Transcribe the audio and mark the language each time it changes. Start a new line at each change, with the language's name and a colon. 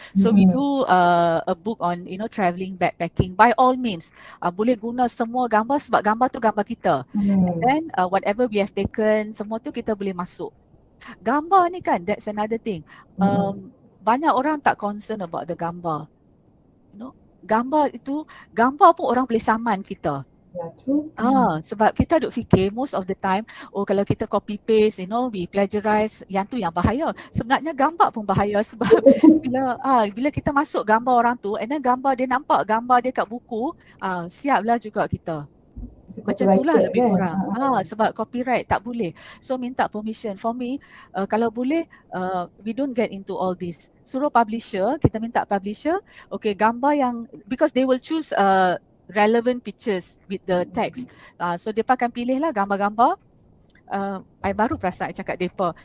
English: So we do a book on traveling, backpacking. By all means,
Malay: boleh guna semua gambar sebab gambar tu gambar kita.
English: And then whatever we have taken,
Malay: semua tu kita boleh masuk. Gambar ni kan,
English: that's another thing.
Malay: Banyak orang tak
English: concern about the
Malay: gambar. Gambar pun orang boleh saman kita.
English: Yeah, true.
Malay: Sebab kita duk fikir
English: most of the time,
Malay: kalau kita
English: copy paste, we plagiarize,
Malay: yang tu yang bahaya. Sebenarnya gambar pun bahaya sebab bila kita masuk gambar orang tu,
English: and then
Malay: gambar dia nampak gambar dia kat buku, siaplah juga kita. Macam itulah lebih kurang. Sebab copyright tak boleh. So minta permission.
English: For me,
Malay: kalau boleh,
English: we don't get into all this.
Malay: Suruh publisher, kita minta publisher, okay, gambar yang,
English: because they will choose relevant pictures with the text.
Malay: So mereka akan pilih lah gambar-gambar. I baru perasan I cakap mereka.